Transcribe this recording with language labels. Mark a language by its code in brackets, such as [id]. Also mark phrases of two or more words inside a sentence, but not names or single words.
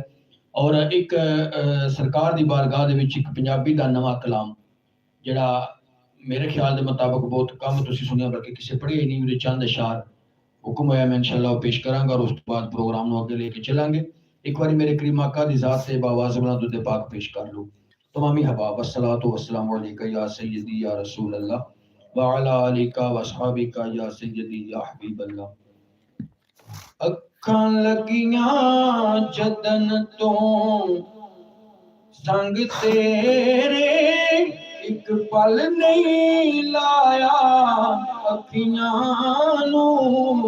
[pa] اور اک سرکار دی بارگاہ دے وچ اک پنجابی دا نواں کلام جیہڑا میرے خیال دے مطابق بہت کم تسی سنیا، بلکہ کسی پڑھیا ہی نہیں، میرے چند اشعار حکم ہویا میں ان شاء اللہ پیش کراں گا تے اس توں بعد پروگرام نوں اگے لے کے چلاں گے. اک بار میرے کریم آقا دی ذات تے باآواز بلند پاک پیش کر لو. تمامی احباب [ar] الصلاة والسلام عليك يا سيدي يا رسول الله وعلى آلك وأصحابك يا سيدي يا حبيب الله. [pa] اکھاں لگیاں جدن توں سنگ تیرے اک پل نہیں لایا اکھیاں نوں.